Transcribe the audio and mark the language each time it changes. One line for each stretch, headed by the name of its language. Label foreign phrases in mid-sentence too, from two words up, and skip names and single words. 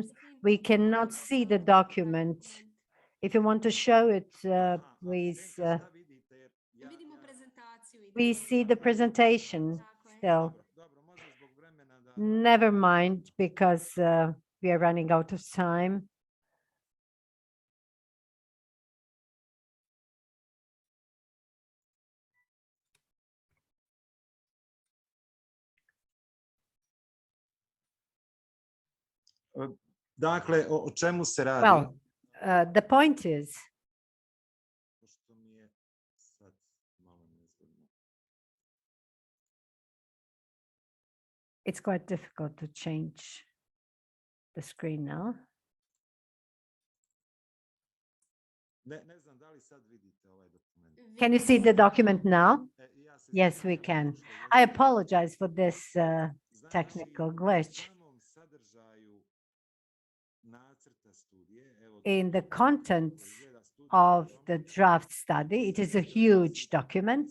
English: We cannot see the document. If you want to show it, please. We see the presentation still. Never mind, because we are running out of time.
Serbian: Dakle, o čemu se radi?
English: Well, the point is, it's quite difficult to change the screen now.
Serbian: Ne znam da li sad vidite ovaj dokument.
English: Can you see the document now? Yes, we can. I apologize for this technical glitch. In the contents of the draft study, it is a huge document.